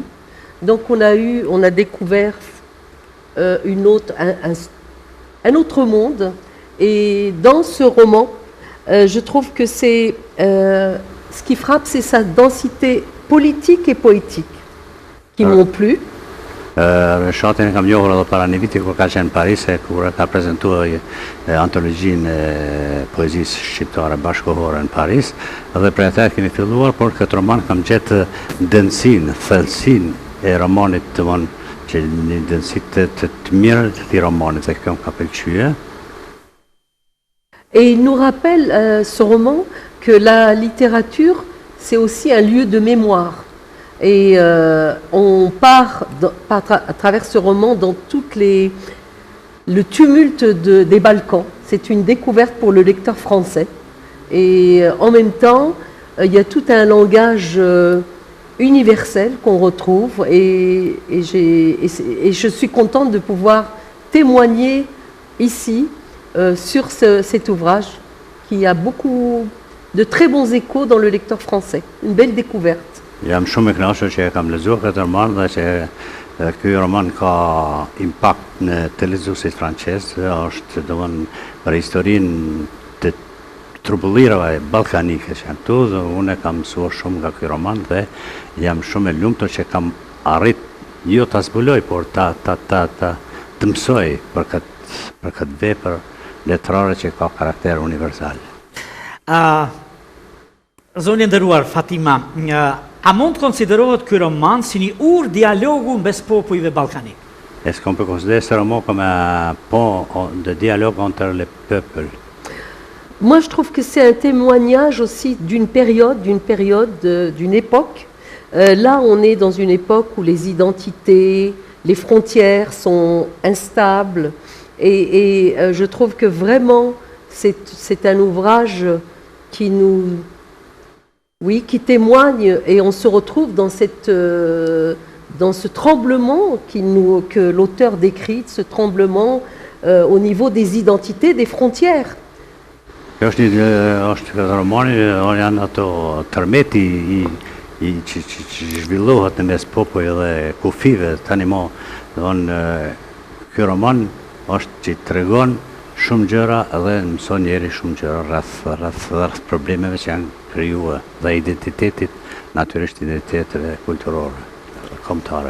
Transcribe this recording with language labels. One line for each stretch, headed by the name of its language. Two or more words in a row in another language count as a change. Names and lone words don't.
French: Donc on a découvert un autre monde. Et dans ce roman, je trouve que c'est ce qui frappe, c'est sa densité politique et poétique qui m'ont plu.
Albanian: Shatin kam njohur edhe para një viti kur ka qenë në Paris e kur ka prezantuar antologjinë e poezisë shqiptare bashkëkohore në Paris dhe për atë kemi filluar, por këtë roman kam gjetë dënsinë, thellësinë e romanit, domthon që një dënsi të mirë të romanit dhe kjo më ka pëlqyer.
French: Et il nous rappelle, ce roman, que la littérature, c'est aussi un lieu de mémoire. Et on part à travers ce roman dans le tumulte des Balkans. C'est une découverte pour le lecteur français. Et en même temps, il y a tout un langage universel qu'on retrouve. Et je suis contente de pouvoir témoigner ici sur cet ouvrage qui a beaucoup de très bons échos dans le lecteur français. Une belle découverte.
Albanian: Jam shumë i kënaqur që e kam lexuar këtë roman dhe që ky roman ka impakt në të lexuesit francez, është domthon për historinë të trubullirave ballkanike që janë këtu, dhe unë kam mësuar shumë nga ky roman dhe jam shumë e lumtur që kam arrit jo ta zbuloj, por të mësoj për këtë vepër letrare që ka karakter universal. Zoni nderuar Fatima, a mund të konsiderohet ky roman si një urë dialogu mes popujve ballkanik?
French: Est-ce qu'on peut considérer ce roman comme un pont de dialogue entre les peuples? Moi, je trouve que c'est un témoignage aussi d'une période, d'une époque. Là, on est dans une époque où les identités, les frontières sont instables. Et je trouve que vraiment, c'est un ouvrage qui qui témoigne, et on se retrouve dans ce tremblement que l'auteur décrit, ce tremblement au niveau des identités, des frontières.
Albanian: Është romani, janë ato tërmeti që zhvillohet në mes popujve dhe kufive. Tani mo, ky roman është që tregon shumë gjëra dhe mëson njeri shumë gjëra rreth problemeve që janë krijuar dhe identitetit, natyrisht identiteteve kulturore, kombëtare.